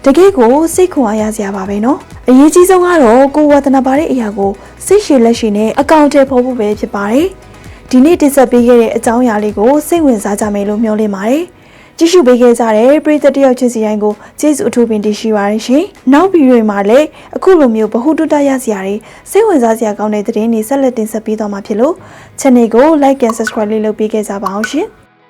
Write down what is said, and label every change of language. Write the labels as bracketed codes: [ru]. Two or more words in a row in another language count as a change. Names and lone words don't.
[my] ကယ့်ကိုစိတ်ခွန်အားရစရာပါပဲနော်အရေးကြီးဆုံးကတော့ကိုဝါသနာပါတဲ့အရာကိုစိတ်ရှည်လက်ရှည်နဲ့အကောင့်ထဲပေါ်ဖို့ပဲဖြစ်ပါတယ်ဒီနေ့တင်ဆက်ပေးခဲ့တဲ့အကြောင်းအရာလေးကိုစိတ်ဝင်စားကြမယ်လို့မျှော်လင့်ပါတယ်ကြည့်ရှုပေးခဲ့ကြတဲ့ပရိသတ်တယောက်ချင်းစီတိုင်းကိုကျေးဇူးအထူးပင်တင်ရှိပါတယ်ရှင်နောက်ဗီဒီယိုမှာလည်းအခုလိုမျိုးဗဟုတုတရစရာတွေစိတ်ဝင်စားစရာကောင်းတဲ့သတင်းတွေဆက်လက်တင်ဆက်ပေးသွားမှာဖြစ်လို့ channel ကို [en] like and subscribe [my] လေးလုပ်ပေးခဲ့ကြပါအောင်ရှင်